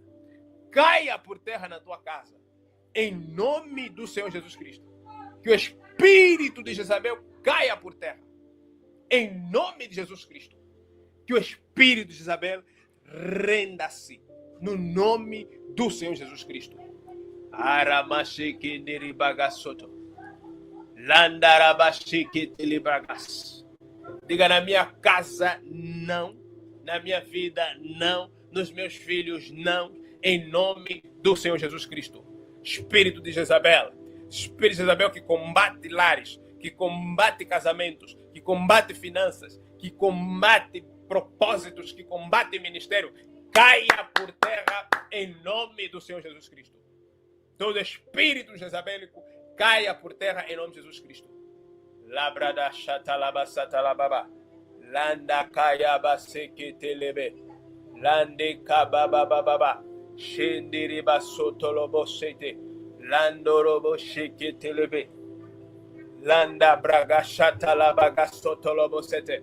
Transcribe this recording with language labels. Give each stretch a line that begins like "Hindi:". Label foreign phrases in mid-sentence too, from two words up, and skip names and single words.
Portuguese: Caia por terra na tua casa. Em nome do Senhor Jesus Cristo. Que o espírito de Jezabel caia por terra. Em nome de Jesus Cristo. Que o espírito de Jezabel renda-se. No nome do Senhor Jesus Cristo. Aramashike neribagasoto. Landarabashike telebragas. Diga: na minha casa, não. Na minha vida, não. Nos meus filhos, não. Em nome do Senhor Jesus Cristo. Espírito de Jezabel. Espírito de Jezabel que combate lares, que combate casamentos, que combate finanças, que combate propósitos, que combate ministério, caia por terra em nome do Senhor Jesus Cristo. Todo espírito jezabélico caia por terra em nome de Jesus Cristo. Labrada chatalabasata lababa. Landa kayabaseke telebe. Lande kababababa. Shendiriba sotolobosete. Landorobo sheke telebe. Landa braga chatalabaga sotolobosete.